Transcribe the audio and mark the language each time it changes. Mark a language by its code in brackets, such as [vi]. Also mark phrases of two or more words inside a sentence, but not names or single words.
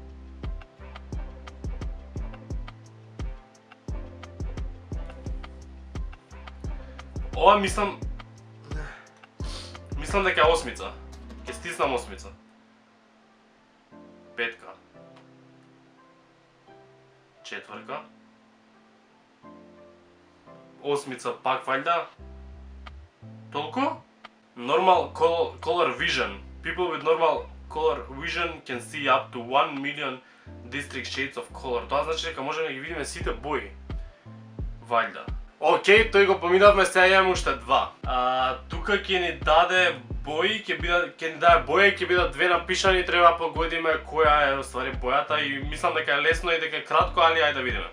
[mk] Ова мислам дека е осмица. Ќе стиснам осмица. Петка. Четврка. Осмица пак вајда. Толку? [en] Normal color vision. People with normal color vision can see up to 1 million distinct shades of color. [mk] Тоа значи дека можеме да ги видиме сите бои. Вајда. Океј, тој го поминавме, сега имаме уште два. Тука ќе ни даде бои, ќе ни даде боја и ќе бидат две напишани, треба погодиме која е уствари бојата и мислам дека е лесно и дека е кратко, али ајде да видиме.